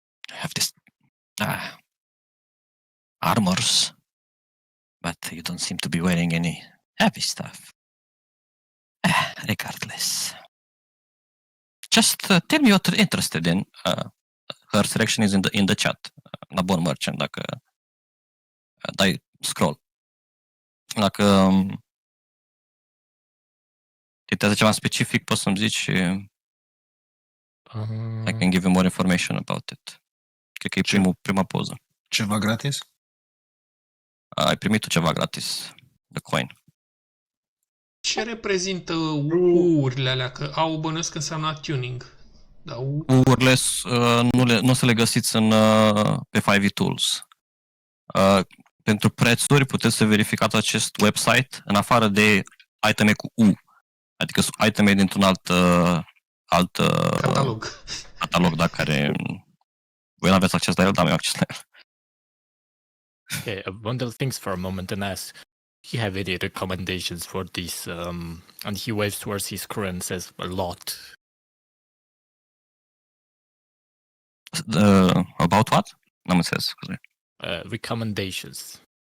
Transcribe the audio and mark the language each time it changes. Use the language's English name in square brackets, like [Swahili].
[English] I have this armors, but you don't seem to be wearing any heavy stuff. Regardless. Just tell me what you're interested in. Her selection is in the chat. [Romanian] La Bon Merchant, dacă dai scroll. Dacă citează ceva specific, poți să-mi zici și [English] I can give you more information about it. [Romanian] Cred că e prima poză. Ceva gratis? Ai primit tu ceva gratis. [English] The coin. [Romanian] Ce reprezintă urile alea? Că au bănuiesc că înseamnă tuning. Da, Urile nu o să le găsiți pe 5e Tools. Pentru prețuri puteți să verificați acest website în afară de iteme cu U. Adică sunt iteme dintr-un alt catalog, da, care voi nu aveți acces la el, dar am acces la el. [English] Okay, Vondel thinks for a moment and asks, "Do you have any recommendations for this?" And he waves towards his crew and says, "A lot." About what? [Romanian] N-am înțeles, scuze. [English] Recommendations.